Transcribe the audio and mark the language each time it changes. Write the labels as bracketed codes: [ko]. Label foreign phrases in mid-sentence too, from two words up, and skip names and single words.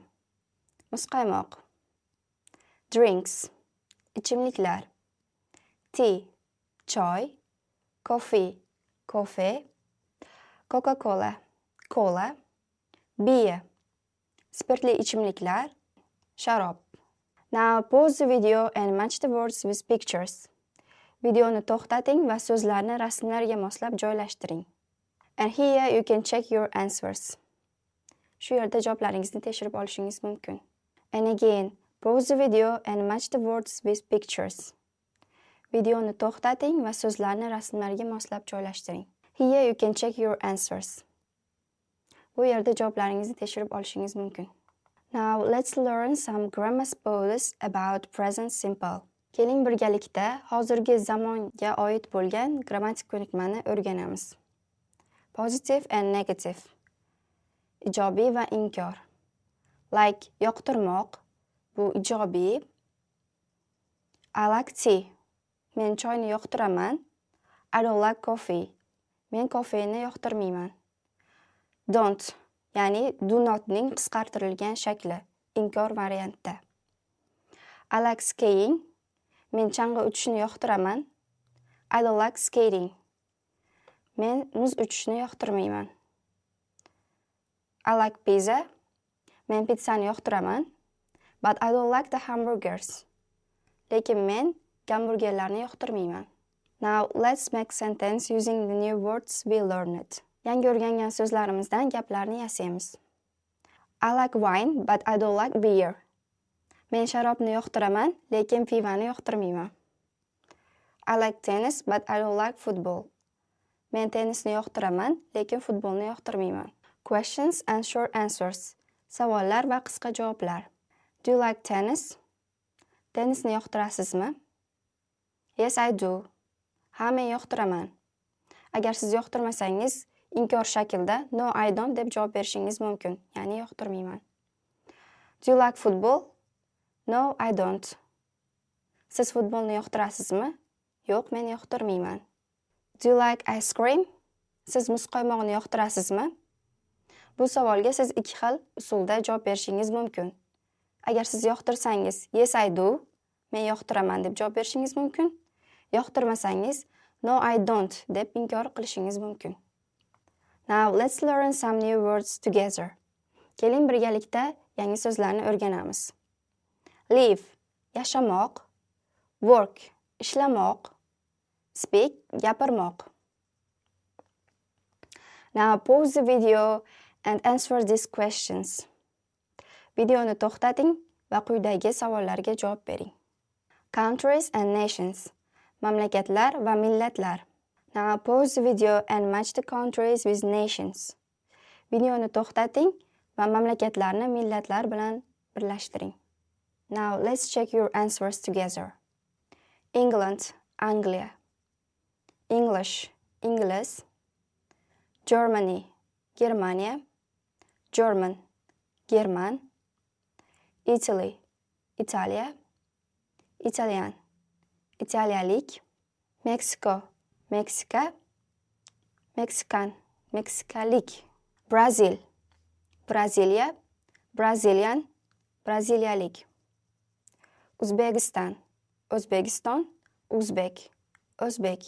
[uz] Muzqaymoq. Drinks. Ichimliklar. Tea. Choy. [en] Coffee. Kofe. Coca-Cola. Cola. Beer. [uz] Spirtli ichimliklar. Sharob. [en] Now pause the video and match the words with pictures. [uz] Videoni to'xtating va so'zlarni rasmlarga moslab joylashtiring. [en] And here you can check your answers. [uz] Shu yerda javoblaringizni tekshirib olishingiz mumkin. [en] And again, pause the video and match the words with pictures. [uz] Videoni to'xtating va so'zlarni rasmlarga moslab joylashtiring. [en] Here you can check your answers. [uz] Bu yerda javoblaringizni tekshirib olishingiz mumkin. [en] Now let's learn some grammar spells about present simple. [uz] Keling birgalikda hozirgi zamonga oid bo'lgan grammatik ko'nikmani o'rganamiz. [en] Positive and negative. [uz] Ijobiy va inkor. Like yoqtirmoq, bu ijobiy. [en] I like tea. [uz] Men choyni yoqtiraman. [en] I don't like coffee. [uz] Men kofeni yoqtirmayman. Don't, ya'ni [en] do notning [uz] qisqartirilgan shakli, inkor variantda. [en] I like skiing. [uz] Men chang'i uchishni yoqtiraman. [en] I don't like skating. [uz] Men muz uchishni yoqtirmayman. [en] I like pizza. [uz] Men pizzani yoqtiraman. [en] But I don't like the hamburgers. [uz] Lekin men gamburgerlarni yoqtirmayman. [en] Now let's make sentence using the new words we learned. [uz] Yangi o'rgangan so'zlarimizdan gaplarni yasaymiz. [en] I like wine, but I don't like beer. [uz] Men sharobni yoqtiraman, lekin pivani yoqtirmayman. [en] I like tennis, but I don't like football. [uz] Men tennisni yoqtiraman, lekin futbolni yoqtirmayman. [en] Questions and short answers. [uz] Savollar va qisqa javoblar. [en] Do you like tennis? [uz] Tennisni yoqtirasizmi? [en] Yes, I do. [uz] Ha, men yoqtiraman. Agar siz yoqtirmasangiz, inkor shaklda [en] no, I don't [uz] deb javob berishingiz mumkin, ya'ni yoqtirmayman. [en] Do you like football? No, I don't. [uz] Siz futbolni yoqtirasizmi? Yo'q, men yoqtirmayman. [en] Do you like ice cream? [uz] Siz muzqaymog'ni yoqtirasizmi? Bu savolga siz ikki xil usulda javob berishingiz mumkin. Agar siz yoqtirsangiz, [en] yes, I do, [uz] men yoqtiraman deb javob berishingiz mumkin. Yoqtirmasangiz, [en] no, I don't [uz] deb inkor qilishingiz mumkin. [en] Now, let's learn some new words together. [uz] Keling birgalikda yangi so'zlarni o'rganamiz. Live, yashamoq. Work, ishlamoq. Speak, gapirmoq. [en] Now, pause the video and answer these questions. [uz] Videoni to'xtating va quyidagi savollarga javob bering. [en] Countries and nations. [uz] Mamlakatlar va millatlar. [en] Now pause the video and match the countries with nations. [uz] Videoni to'xtating va mamlakatlarni millatlar bilan birlashtiring. [en] Now let's check your answers together. [uz] England, Angliya. English, Ingliz. Germany, Germaniya. German, German. Italy, Italiya. Italyan, italiyalik. Meksiko, Meksika, Meksikan, meksikalik. Brazil, Braziliya, Brazilian, braziliyalik. O'zbekiston, O'zbekiston, O'zbek, o'zbek.